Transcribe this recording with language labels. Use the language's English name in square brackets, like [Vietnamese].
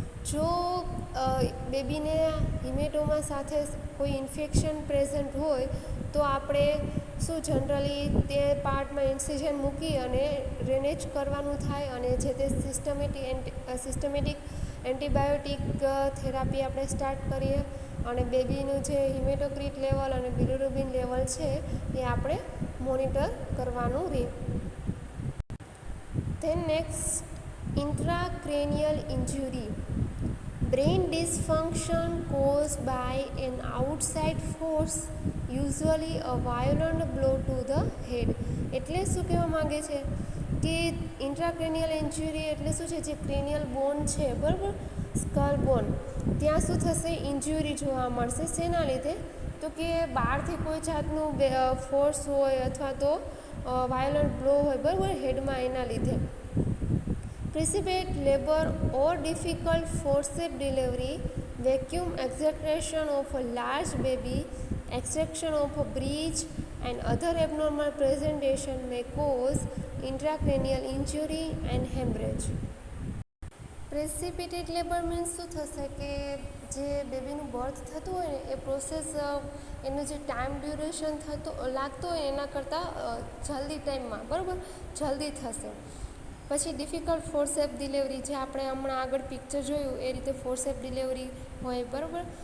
[Gujarati] જો બેબીને હિમેટોમા સાથે કોઈ ઇન્ફેક્શન પ્રેઝન્ટ હોય તો આપણે શું જનરલી તે પાર્ટમાં ઇન્સિઝન મૂકી અને ડ્રેનેજ કરવાનું થાય અને જે તે સિસ્ટમેટિક એન્ટીબાયોટિક થેરાપી આપણે સ્ટાર્ટ કરીએ અને બેબીનું જે હિમેટોક્રિટ લેવલ અને બિલિરુબિન લેવલ છે એ આપણે મોનિટર કરવાનું રહે. [English] Then next, intracranial injury. Brain dysfunction caused by an outside force, usually a violent blow to the head. [Gujarati] એટલે શું કહેવા માગે છે કે ઇન્ટ્રાક્રેનિયલ ઇન્જુરી એટલે શું છે, જે ક્રેનિયલ બોન છે, બરાબર, સ્કલ બોન, ત્યાં શું થશે, ઇન્જુરી જોવા મળશે. શેના લીધે, તો કે બહારથી કોઈ જાતનું ફોર્સ હોય અથવા તો વાયોલન્ટ બ્લો હોય, બરાબર, હેડમાં, એના લીધે. [English] Precipitate labor or difficult forceps delivery, vacuum extraction of a large baby, extraction of a breech and other abnormal presentation may cause intracranial injury and hemorrhage. [Gujarati] પ્રેસિપિટેટ labour means શું થશે કે જે બેબીનું બર્થ થતું હોય ને એ પ્રોસેસ એનું જે ટાઈમ ડ્યુરેશન લાગતું હોય એના કરતાં જલ્દી ટાઈમમાં, બરાબર, જલ્દી થશે. પછી ડિફિકલ્ટ ફોર્સેપ ડિલિવરી, જે આપણે હમણાં આગળ પિક્ચર જોયું એ રીતે ફોર્સેપ ડિલિવરી હોય, બરાબર.